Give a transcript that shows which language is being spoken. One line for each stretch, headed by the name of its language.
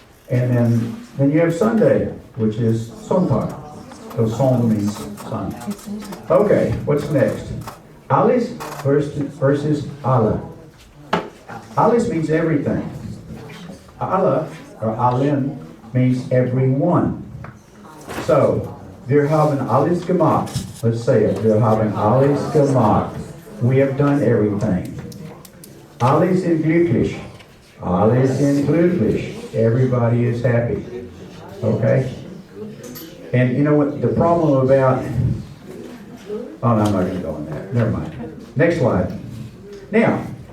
English: And then you have Sunday, which is Sonntag. So Son means sun. Okay, what's next? Alles versus alle. Alles means everything. Alle, or allen, means everyone.
German: So, wir haben alles gemacht.
English: Let's say it.
German: Wir haben alles gemacht.
English: We have done everything.
German: Alle sind glücklich. Alle sind glücklich.
English: Everybody is happy. Okay? And you know what the problem about... Oh, no, I'm not going to go on that. Never mind. Next slide. Now,